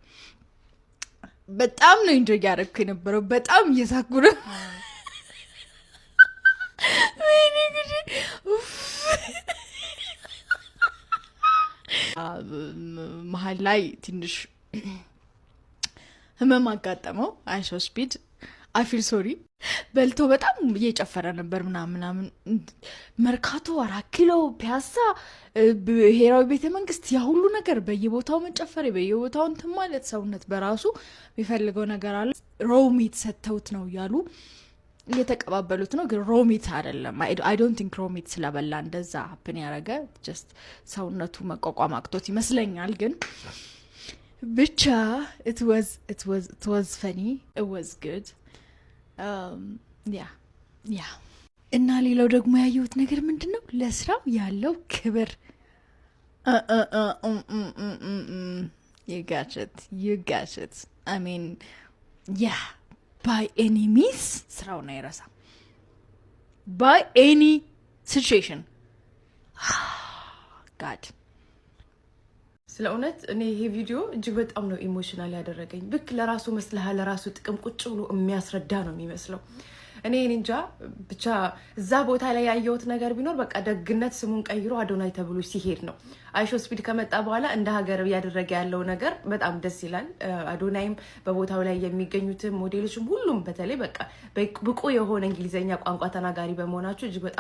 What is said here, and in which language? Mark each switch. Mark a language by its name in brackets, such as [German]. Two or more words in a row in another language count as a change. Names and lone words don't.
[Amharic] በጣም ነው ኢንጆይ ያደረኩ የነበረው። በጣም እየሳኩ ነው። ወይኔ ጉዴ መሀል ላይ ትንሽ ህመም አጋጠመው አይሾ ስፒድ I [English] feel sorry [Amharic] በልቶ በጣም እየጨፈረ ነበር ምናምን መርካቶ 4 ኪሎ ፒያሳ ብሔራዊ ቤተ መንግስት ያ ሁሉ ነገር በየቦታው መጨፈር በየቦታው እንትን ማለት ሰውነት በራሱ የሚፈልገው ነገር አለ። ሮሚት ሰተውት ነው ያሉ እየተቀባበሉት ነው ግን ሮሚት አይደለም። [English] I don't think [Amharic] ሮሚት ስለበላ እንደዛ ሀፕን ያረገ just ሰውነቱ መቋቋም አቅቶት ይመስለኛል። ግን ብቻ [English] it was funny, it was good. [Amharic] ያ እና ሌላው ደግሞ ያየሁት ነገር ምንድነው ለስራው ያለው ክብር [English] you got it I mean yeah by any means [Amharic] ስራውን አይረሳም [English] by any situation god [Amharic] ስለ እውነት እኔ ይሄ ቪዲዮ እጅግ በጣም ነው ኢሞሽናል ያደረገኝ። ብክ ለራሱ መስለህ ለራሱ ጥቅም ቁጭ ብሎ የሚያስረዳ ነው የሚመስለው። እኔ እንጃ ብቻ እዛ ቦታ ላይ ያየሁት ነገር ቢኖር በቃ ደግነት ስሙን ቀይሮ አዶናይ ተብሎ ሲሄድ ነው። አይሾ ስፒድ ከመጣ በኋላ እንደ ሀገር ያደረገ ያለው ነገር በጣም ደስ ይላል። አዶናይም በቦታው ላይ የሚገኙት ሞዴሎችም ሁሉም በተለይ በቃ ብቁ የሆነ እንግሊዘኛ ቋንቋ ተናጋሪ በመሆናቸው እጅግ በጣም